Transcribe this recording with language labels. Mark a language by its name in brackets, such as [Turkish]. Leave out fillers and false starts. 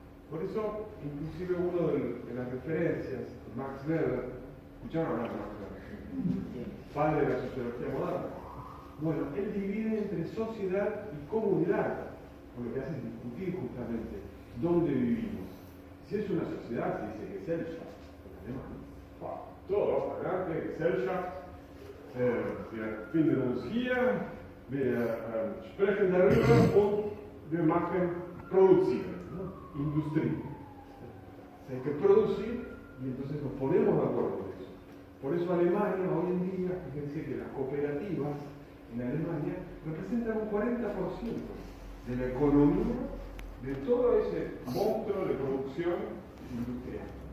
[Spanish] Por eso, inclusive uno de las referencias, Max Weber, ¿escucharon hablar de Max Weber? Padre de la sociología moderna. Bueno, él divide entre sociedad y comunidad, por lo que hace es discutir justamente dónde vivimos. Si es una sociedad, se dice Gesellschaft, en alemán. Todo para adelante, Gesellschaft. [German] Wir finden uns hier, wir sprechen darüber und wir produzieren, ¿no? [Spanish] Industria. Hay que producir y entonces nos ponemos de acuerdo con eso. Por eso Alemania hoy en día, fíjense que las cooperativas en Alemania representan un 40% de la economía de todo ese monstruo de producción industrial.